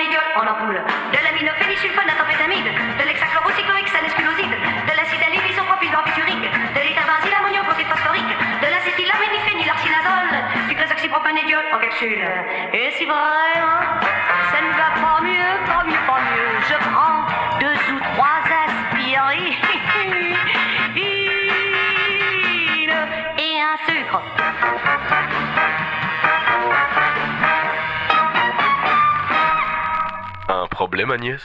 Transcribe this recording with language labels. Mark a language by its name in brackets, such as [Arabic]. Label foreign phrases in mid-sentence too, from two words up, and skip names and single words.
[French] en ampoule, de l'aminophénisulfone à tempétamide, de l'hexachlorocycloïque sanesculoside, de l'acide allylisopropyl barbiturique, de l'étherbenzyle ammoniochloride phosphorique, de l'acétylaminiphénylarcinazole, du clozoxypropanédiol en capsule. Et si vraiment ça ne va pas mieux, je prends 2 ou 3 aspirines et un sucre. Un problème, Agnès?